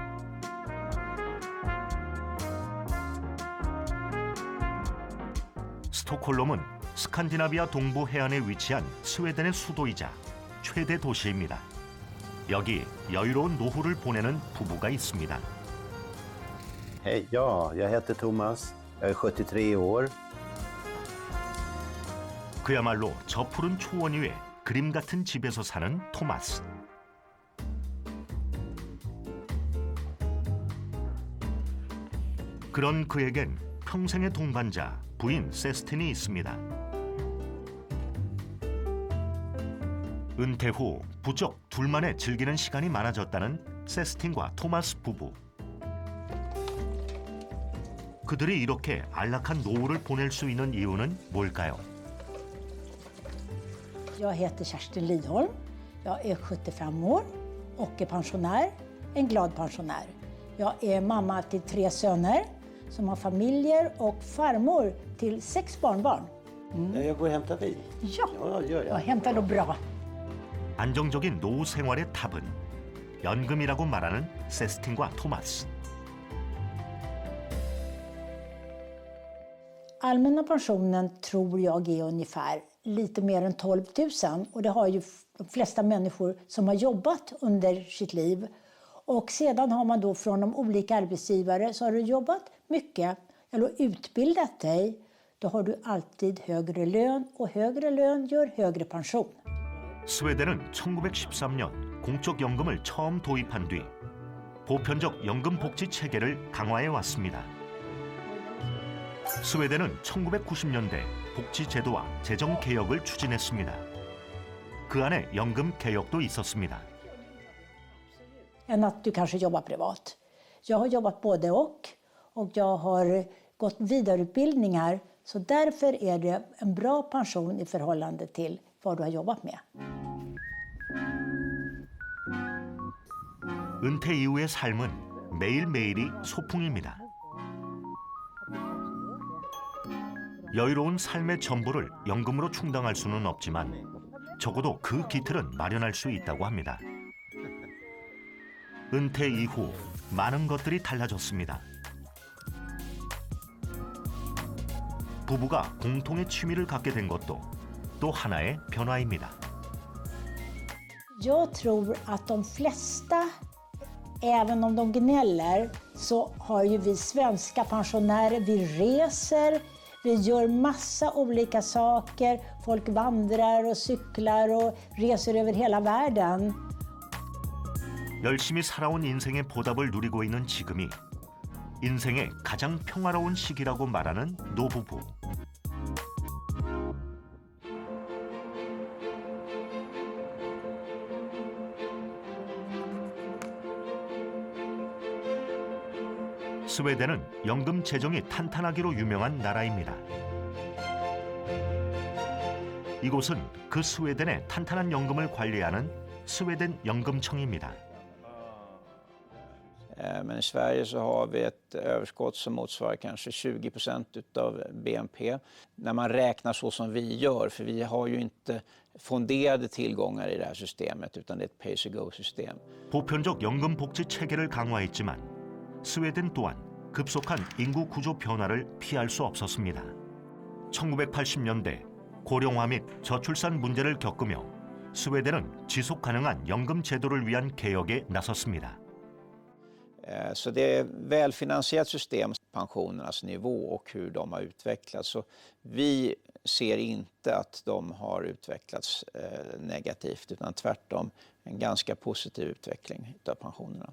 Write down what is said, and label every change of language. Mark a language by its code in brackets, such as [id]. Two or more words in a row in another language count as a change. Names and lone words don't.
[ko] 스톡홀름은 스칸디나비아 동부 해안에 위치한 스웨덴의 수도이자 최대 도시입니다. 여기 여유로운 노후를 보내는 부부가 있습니다. [sv] Hej, ja, jag heter Thomas. Jag är 73 år. [ko] 그야말로 저 푸른 초원 위에 그림 같은 집에서 사는 토마스. 그런 그에겐 평생의 동반자 부인 세스틴이 있습니다. 은퇴 후 부쩍 둘만의 즐기는 시간이 많아졌다는 세스틴과 토마스 부부. 그들이 이렇게 안락한 노후를 보낼 수 있는 이유는 뭘까요? [sv] Jag heter Kerstin Lidholm. Jag är 75 år och är pensionär, en glad pensionär. Jag är mamma till 3 söner som har familjer och farmor till 6 barnbarn. Jag går och hämtar bil. Ja, Ja, gör jag jag. hämtar då bra. [ko] 안정적인 노후 생활의 탑은 연금이라고 말하는 세스틴과 토마스. [sv] Allmänna pensionen tror jag är ungefär lite mer än 12 000 och det har ju de flesta människor som har jobbat under sitt liv. Och sedan har man då från de olika arbetsgivare så har du jobbat mycket eller utbildat dig, då har du alltid högre lön och högre lön gör högre pension. [ko] 스웨덴은 1913년 공적 연금을 처음 도입한 뒤 보편적 연금 복지 체계를 강화해 왔습니다. 스웨덴은 1990년대 복지 제도와 재정 개혁을 추진했습니다. 그 안에 연금 개혁도 있었습니다. [sv] Än att du kanske jobbar privat. Jag har jobbat både och jag har gått vidareutbildningar så därför är det en bra pension i förhållande till vad du har jobbat med. [ko] 은퇴 이후의 삶은 매일매일이 소풍입니다. 여유로운 삶의 전부를 연금으로 충당할 수는 없지만 적어도 그 기틀은 마련할 수 있다고 합니다. 은퇴 이후 많은 것들이 달라졌습니다. 부부가 공통의 취미를 갖게 된 것도 또 하나의 변화입니다. [sv] Jag tror att de flesta, även om de gnäller, så har ju vi svenska pensionärer, vi reser, vi gör massa olika saker. Folk vandrar och cyklar och reser över hela världen. [ko] 열심히 살아온 인생의 보답을 누리고 있는 지금이 인생의 가장 평화로운 시기라고 말하는 노부부. 스웨덴은 연금 재정이 탄탄하기로 유명한 나라입니다. 이곳은 그 스웨덴의 탄탄한 연금을 관리하는 스웨덴 연금청입니다. [sv] Men i Sverige så har vi ett överskott som motsvarar kanske 20% av BNP. När man räknar så som vi gör, för vi har ju inte fonderade tillgångar i det här systemet utan det är ett pay-as-you-go-system. [ko] 보편적 연금 복지 체계를 강화했지만 스웨덴 또한 급속한 인구 구조 변화를 피할 수 없었습니다. 1980년대 고령화 및 저출산 문제를 겪으며 스웨덴은 지속 가능한 연금 제도를 위한 개혁에 나섰습니다. [sv] Så det är välfinansierat system, pensionernas nivå och hur de har utvecklats. Så vi ser inte att de har utvecklats negativt utan tvärtom en ganska positiv utveckling av pensionerna.